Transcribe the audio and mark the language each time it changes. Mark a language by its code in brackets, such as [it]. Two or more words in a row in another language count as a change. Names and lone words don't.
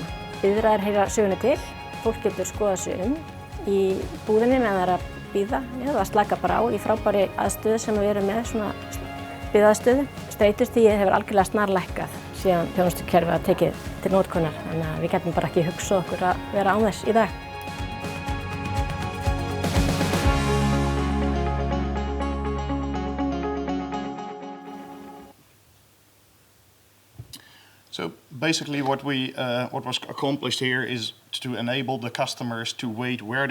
[is] Biðraðir heyra sögunni til, fólk getur skoðað sig í búðinni meðan það er að bíða eða að slaka bara á í frábæri aðstöðu sem við erum með svona biðaðstöðu. Streitustigið hefur algjörlega snarlækkað síðan þjónustukerfið var tekið til notkunar, þannig að við getum bara ekki hugsað okkur að vera án þess í dag. [en] So basically what was accomplished here is to enable the customers to wait where